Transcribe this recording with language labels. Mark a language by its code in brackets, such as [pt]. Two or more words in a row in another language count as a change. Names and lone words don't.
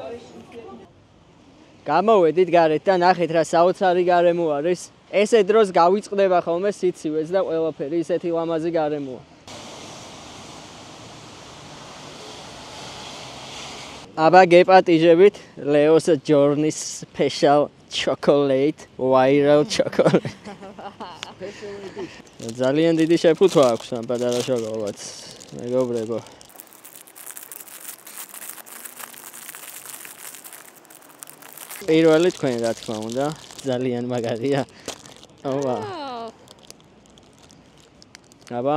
[ka] გამოვედით გარეთ და ნახეთ რა საოცარი გარემო არის. ესე დროს გავიწყდება ხოლმე სიცივეც და ყველაფერი ისეთი ლამაზი გარემოა. აბა გეპატიჟებით ლეოს ჯორნის [en] special chocolate, viral chocolate. [ka] ძალიან დიდი შეფუთვა აქვს ამ პატარა შოკოლადს, მეგობრებო. პირველი თქვენ რა თქმა უნდა, ძალიან მაგარია. ოვა. აბა.